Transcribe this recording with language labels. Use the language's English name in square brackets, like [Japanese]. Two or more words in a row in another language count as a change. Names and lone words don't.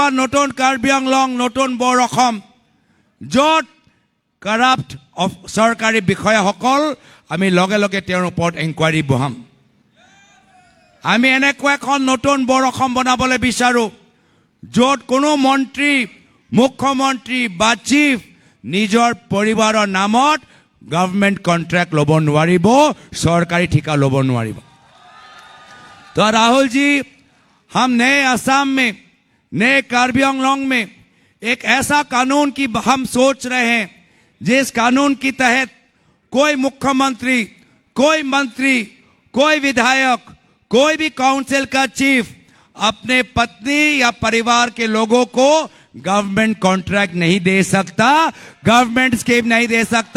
[Assamese] নতুন কাৰ্বি আংলং নতুন বৰ অসম য'ত কৰাপ্ট চৰকাৰী বিষয়াসকল আমি লগে লগে তেওঁৰ ওপৰত এনকুৱাৰী বহাম আমি এনেকুৱা এখন নতুন বৰ অসম বনাবলৈ বিচাৰো য'ত কোনো মন্ত্ৰী মুখ্যমন্ত্ৰী বা চিফ নিজৰ পৰিবাৰৰ নামত [English] government contract [Assamese] ল'ব নোৱাৰিব চৰকাৰী ঠিকা ল'ব নোৱাৰিব। [Hindi] तो राहुल जी, हम नए असम में, नए कार्बी आंगलॉन्ग में एक ऐसा कानून की हम सोच रहे हैं जिस कानून के तहत कोई मुख्यमंत्री, कोई मंत्री, कोई विधायक, कोई भी काउंसिल का चीफ अपने पत्नी या परिवार के लोगों को [English] government contract [Hindi] नहीं दे सकता, [English] government scheme [Hindi] नहीं दे सकता।